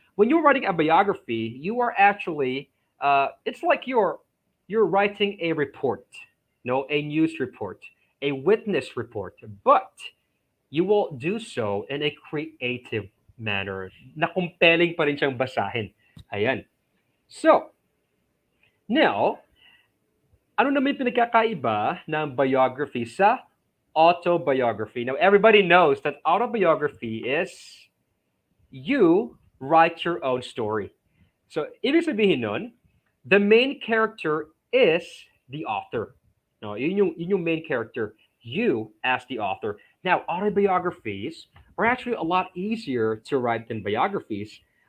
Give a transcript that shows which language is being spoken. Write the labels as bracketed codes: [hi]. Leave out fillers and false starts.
[en] When you're writing a biography, you are actually it's like you're writing a report, no, a news report, a witness report, but you will do so in a creative manner [tl] na compelling pa rin siyang basahin. Ayan. So, now, ano naman yung pinagkakaiba ng biography sa autobiography? [en] Now, everybody knows that autobiography is you write your own story. So, [tl] ibig sabihin nun, [en] the main character is the author. No, [tl] yun yung [en] main character. You as the author. Now, autobiographies are actually a lot easier to write than biographies.